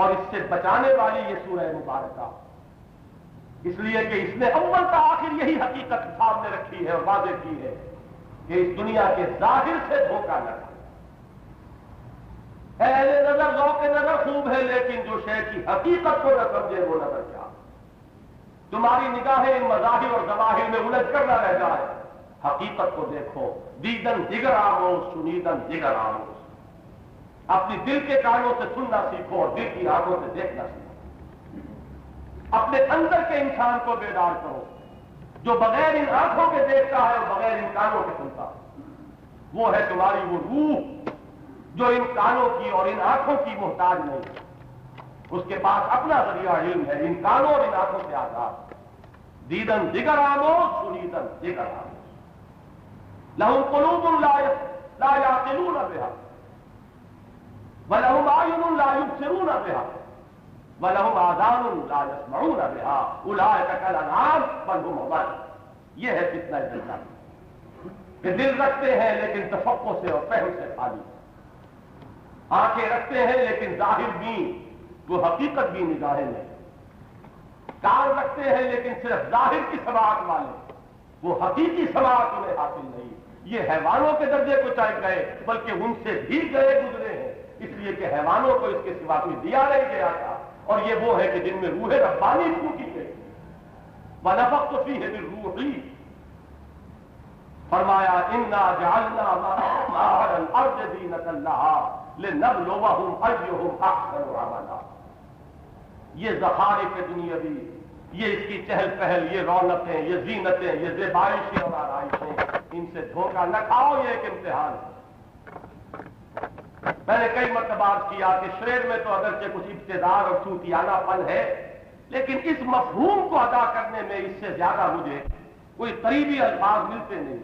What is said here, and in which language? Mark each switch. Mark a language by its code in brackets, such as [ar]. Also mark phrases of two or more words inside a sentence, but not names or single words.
[ur] اور اس سے بچانے والی یہ سورہ مبارکہ، اس لیے کہ اس نے اول کا آخر یہی حقیقت سامنے رکھی ہے اور واضح کی ہے کہ اس دنیا کے ظاہر سے دھوکہ لگا۔ اہل نظر ذوق نظر خوب ہے، لیکن جو شے کی حقیقت کو نہ سمجھے وہ نظر کیا، تمہاری نگاہیں ان مظاہر اور ظواہر میں الجھ کر نہ رہ جائے، حقیقت کو دیکھو۔ [fa] دیدن دیگر آموز، سنیدن دیگر آموز، [ur] اپنی دل کے کانوں سے سننا سیکھو اور دل کی آنکھوں سے دیکھنا سیکھو۔ اپنے اندر کے انسان کو بیدار کرو، جو بغیر ان آنکھوں کے دیکھتا ہے اور بغیر ان کانوں کے سنتا ہے، وہ ہے تمہاری وہ روح جو ان کانوں کی اور ان آنکھوں کی محتاج نہیں، اس کے پاس اپنا ذریعہ علم ہے، ان کانوں اور ان آنکھوں سے آزاد۔ [fa] دیدن دیگر آموز، سنیدن دیگر آموز، [ar] لہم قلوب لا یعقلون بہا ولہم اعین لا یبصرون بہا وَلَهُمْ آذَانٌ لَا يَسْمَعُونَ بِهَا أُولَٰئِكَ كَالْأَنْعَامِ بَلْ هُمْ أَضَلُّ۔ [ur] یہ ہے فتنہ دجال، کہ دل رکھتے ہیں لیکن تفقہ سے اور فہم سے خالی، آنکھیں رکھتے ہیں لیکن ظاہر بھی وہ حقیقت بھی نگاہیں نہیں، کان رکھتے ہیں لیکن صرف ظاہر کی سماعت والے، وہ حقیقی سماعت انہیں حاصل نہیں۔ یہ حیوانوں کے درجے کو چاہے گئے، بلکہ ان سے بھی گئے گزرے ہیں، اس لیے کہ حیوانوں کو اس کے سوا کوئی دیا نہیں گیا تھا، اور یہ وہ ہے کہ جن میں روح ربانی پھوٹی گئی۔ [ar] وَنَفَخْتُ فِيهِ مِن رُّوحِي، فرمایا اِنَّا جَعَلْنَا مَا عَلَى الْأَرْضِ زِينَةً لَهَا لِنَبْلُوَهُمْ أَيُّهُمْ أَحْسَنُ عَمَلًا۔ [ur] یہ ذخائر دنیاوی، یہ اس کی چہل پہل، یہ رونقیں، یہ زینتیں، یہ زیبائشیں اور آرائشیں، ان سے دھوکہ نہ کھاؤ، یہ ایک امتحان ہے۔ میں نے کئی مرتبہ عرض کیا کہ شعر میں تو اگرچہ کچھ ابتذال اور صوفیانہ پن ہے، لیکن اس مفہوم کو ادا کرنے میں اس سے زیادہ مجھے کوئی قریبی الفاظ ملتے نہیں۔